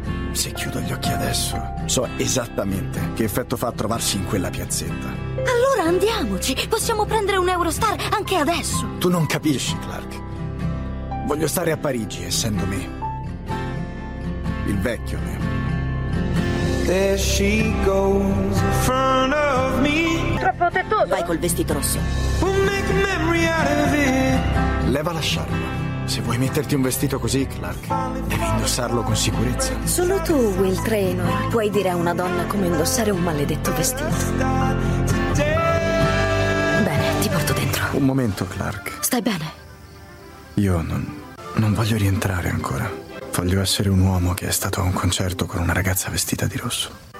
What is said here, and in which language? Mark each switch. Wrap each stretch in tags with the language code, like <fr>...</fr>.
<it>Se chiudo gli occhi adesso, so esattamente che effetto fa trovarsi in quella piazzetta. Allora andiamoci, possiamo prendere un Eurostar anche adesso. Tu non capisci, Clark. Voglio stare a Parigi, essendo me. Il vecchio me.</it> <en>There she goes in front of me.</en> <it>Troppo tettoso. Vai col vestito rosso.</it> <en>We'll make memory out of it.</en> <it>Leva la sciarpa. Se vuoi metterti un vestito così, Clark, devi indossarlo con sicurezza. Solo tu, Will Traynor, puoi dire a una donna come indossare un maledetto vestito. Bene, ti porto dentro. Un momento, Clark. Stai bene? Io non voglio rientrare ancora. Voglio essere un uomo che è stato a un concerto con una ragazza vestita di rosso.</it>